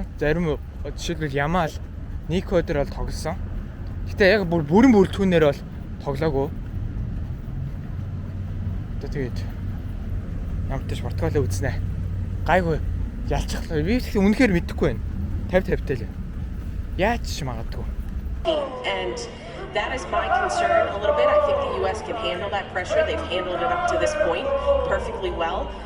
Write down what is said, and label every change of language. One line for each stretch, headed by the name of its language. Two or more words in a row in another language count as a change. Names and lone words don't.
Mongolian: Зарим жишээлбэл Ямал, Нико дээр бол тоглосон. Гэхдээ яг бүрэн бүрэлдэхүүнээр бол тоглоогүй. Тэгээд ямар ч Португалаа үзнэ. Гайгүй ялчих. Би их үнэхээр мэдэхгүй байна. 50-50-тэй л. Яаж ч магадгүй.
English: And that is my concern a little bit. I think the US can handle that pressure. They've handled it up to this point perfectly well.